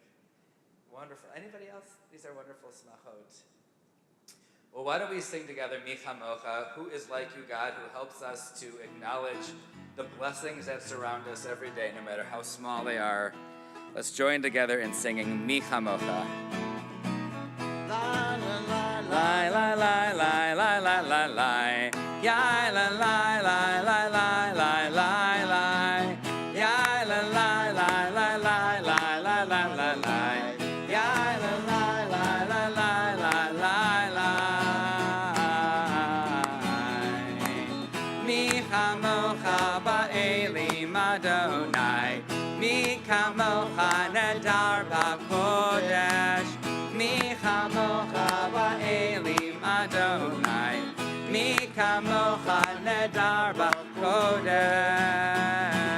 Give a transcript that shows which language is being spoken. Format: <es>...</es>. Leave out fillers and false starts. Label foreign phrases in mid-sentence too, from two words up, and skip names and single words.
<en>Wonderful. Anybody else? These are wonderful smachot. Well, why don't we sing together Mi Chamocha, who is like you, God, who helps us to acknowledge the blessings that surround us every day, no matter how small they are. Let's join together in singing Mi Chamocha. La la la Lai, lai, lai, lai, lai, lai, lai, lai. Yai, lai, lai, lai, lai, lai, lai, lai, lai. Yai, lai, lai, lai, lai, lai, lai, lai, lai, lai, lai. Yai, lai, lai, lai, lai, lai, lai, lai, lai.</en> <he>מי כמוכה באלים יהוה. מי כמוכה נאדר בקודש. מי כמוכה באלים יהוה. מי כמוכה נאדר בקודש.</he>